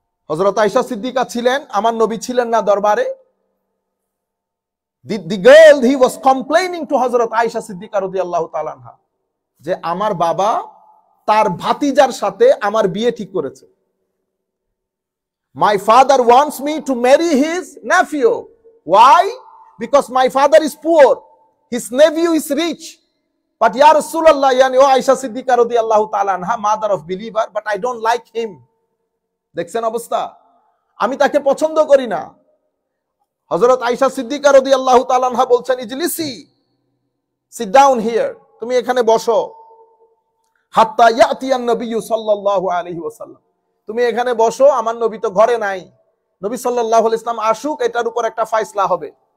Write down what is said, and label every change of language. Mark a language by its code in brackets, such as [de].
[bn] হযরত আয়েশা সিদ্দিকা ছিলেন, আমার নবী ছিলেন না দরবারে। [en] The girl, he was complaining to [bn] হযরত আয়েশা সিদ্দিকা রাদিয়াল্লাহু তাআলা আনহা যে আমার বাবা তার ভাতিজার সাথে আমার বিয়ে ঠিক করেছে। [en] My father wants me to marry his nephew. Why? Because my father is poor, his nephew is rich. But ya Rasulullah, yani o Aisha Siddiqa radiyallahu ta'ala anha, mother of believer, but I don't like him. [bn] দেখছেন অবস্থা, আমি তাকে পছন্দ করি না। হযরত আয়েশা সিদ্দিকা রাদিয়াল্লাহু তাআলা আনহা বলছেন, [ar] ইজলিসি, [en] sit down here, [bn] তুমি এখানে বসো, [ar] হাত্তা ইয়াতিয়ান [bn] নবী সাল্লাল্লাহু আলাইহি ওয়াসাল্লাম, তুমি এখানে বসো, আমার নবী তো ঘরে নাই, নবী সাল্লাল্লাহু আলাইহি ওয়াসাল্লাম আসুক, এটার উপর একটা ফয়সালা হবে।